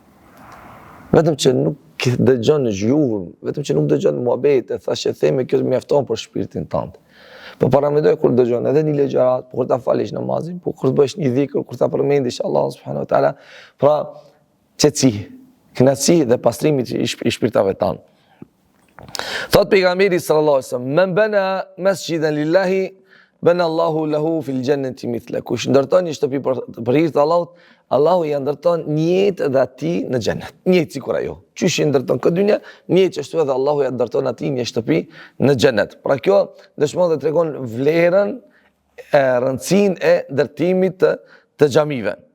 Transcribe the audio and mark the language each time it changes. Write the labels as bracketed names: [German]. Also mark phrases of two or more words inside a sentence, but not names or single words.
[Albanian] Vetëm që nuk dëgjon zhurmë, vetëm që nuk dëgjon muhabete, thashë theme kjo mjafton për shpirtin tënd. Po paramendoj kur dëgjon edhe një ligjërat, kur ta falësh namazin, po kur të bësh një dhikr, kur ta përmendish Allahun [Arabic] سبحانه وتعالى, [Albanian] pra qetësi, kënaqësi dhe pastrimi i shpirtave tanë. Thot pejgamberi [Arabic] صلى الله عليه وسلم: "من بنى مسجدا لله بنى الله له في الجنة مثله." [Albanian] Kush ndërton një shtëpi për hir të Allahut, Allahu ja ndërton një jetë dhe atij në xhenet. Një jetë sikur ajo. Qysh i ndërton këtë dynjë, një jetë ashtu edhe Allahu ja ndërton atij një shtëpi në xhenet. Pra kjo dëshmon dhe tregon vlerën, rëndësinë e ndërtimit të xhamive.